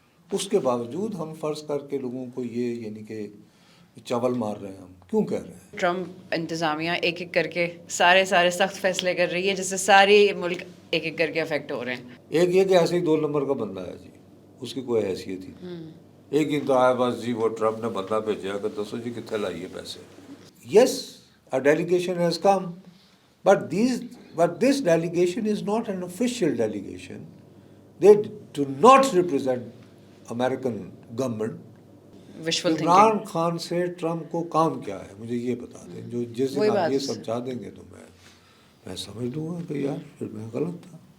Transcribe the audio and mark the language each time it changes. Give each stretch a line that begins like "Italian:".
Urdu: اس کے باوجود ہم فرض کر کے لوگوں کو یہ یعنی کہ چاول مار رہے ہیں. ہم کیوں کہہ رہے ہیں؟ ٹرمپ انتظامیہ ایک ایک کر کے سارے سخت فیصلے کر رہی ہے جس سے سارے ملک ایک ایک کر کے افیکٹ ہو رہے ہیں. ایک یہ کہ ایسے ہی 2 نمبر کا بندہ ہے جی، اس کی کوئی حیثیت ہی نہیں. ایک ہی تو آیا بس جی وہ ٹرمپ نے بندہ بھیجا کہ دسو جی کتنے لائیے پیسے.
English: Yes a delegation has come, but this delegation is not an official delegation. They do not represent American government. wishful
Urdu: Imran
English: thinking.
Urdu: Khan سے ٹرمپ کو کام کیا ہے مجھے یہ بتا دیں. جو جس دن آپ یہ سمجھا دیں گے تو میں سمجھ لوں گا کہ یار پھر میں غلط تھا.